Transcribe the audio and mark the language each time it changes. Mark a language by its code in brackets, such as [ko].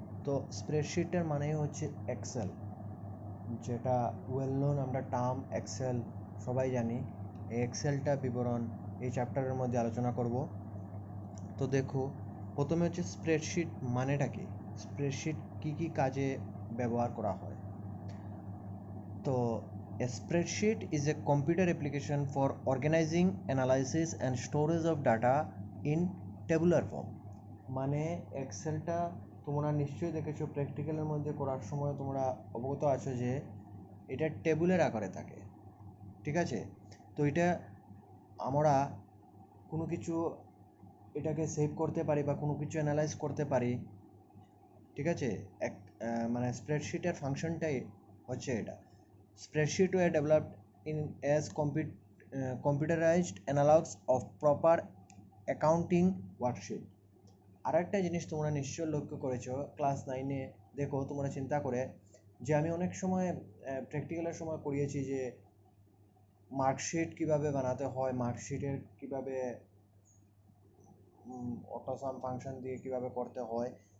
[bn] তো স্প্রেডশিটটার মানেই হচ্ছে এক্সেল, যেটা ওয়েল নোন আমরা টার্ম এক্সেল সবাই জানি। এই এক্সেলটা বিবরণ এই চ্যাপ্টারের মধ্যে আলোচনা করব। তো দেখো, প্রথমে হচ্ছে স্প্রেডশিট মানেটা কি, স্প্রেডশিট কী কী কাজে ব্যবহার করা হয়। [en] তো a spreadsheet is a computer application for organizing, analysis and storage of data in tabular form। [bn] মানে এক্সেলটা তোমরা নিশ্চয়ই দেখেছো, প্র্যাকটিক্যালের মধ্যে করার সময় তোমরা অবগত আছো যে এটা টেবিলের আকারে থাকে। ঠিক আছে, তো এটা আমরা কোনো কিছু এটাকে সেভ করতে পারি বা কোনো কিছু অ্যানালাইজ করতে পারি। ঠিক আছে, মানে স্প্রেডশিটের ফাংশনটাই হচ্ছে এটা। [en] Spreadsheet were developed as computerized analogs of proper accounting worksheet। [bn] আর একটা জিনিস তোমরা নিশ্চয় লক্ষ্য করেছো, ক্লাস 9-এ দেখো তোমরা চিন্তা করে যে আমি অনেক সময় প্র্যাকটিক্যালের সময় পড়িয়েছি যে মার্কশিট কিভাবে বানাতে হয়, মার্কশিটের কিভাবে অটোসাম ফাংশন দিয়ে কিভাবে করতে হয়।